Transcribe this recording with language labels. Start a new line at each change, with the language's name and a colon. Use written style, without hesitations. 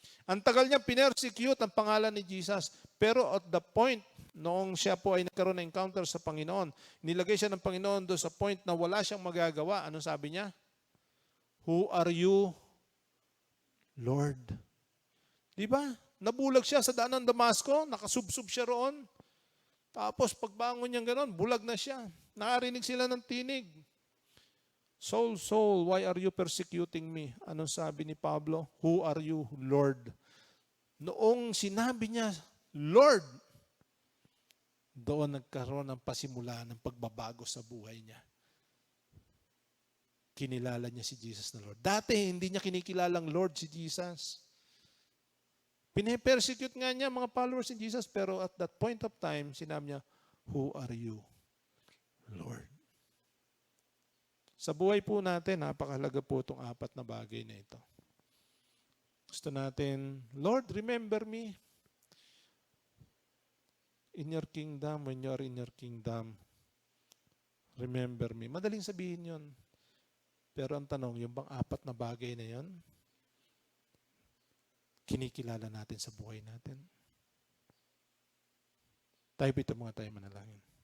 Filipino: Ang tagal niya pinersecute ang pangalan ni Jesus. Pero
English: at the point,
Filipino: noong siya po ay nagkaroon ng encounter sa Panginoon, nilagay siya ng Panginoon doon sa point na wala siyang magagawa. Anong sabi niya?
English: Who are you, Lord?
Filipino: Di ba? Nabulag siya sa daan ng Damasco, nakasubsob siya roon. Tapos pagbangon niya gano'n, bulag na siya. Nakarinig sila ng tinig.
English: Saul, Saul, why are you persecuting me?
Filipino: Anong sabi ni Pablo?
English: Who are you, Lord?
Filipino: Noong sinabi niya, Lord, doon nagkaroon ng pasimula ng pagbabago sa buhay niya. Kinilala niya si Jesus na Lord. Dati, hindi niya kinikilalang Lord si Jesus. Pine-persecute nga niya mga followers ni Jesus, pero
English: at that point of time,
Filipino: sinabi niya,
English: who are you, Lord?
Filipino: Sa buhay po natin, napakahalaga po itong 4 na bagay na ito. Gusto natin,
English: Lord, remember me. In your kingdom, when you are in your kingdom, remember me.
Filipino: Madaling sabihin yon. Pero ang tanong, yung bang apat na bagay na yon, kinikilala natin sa buhay natin? Tayo ito mga tayo manalangin.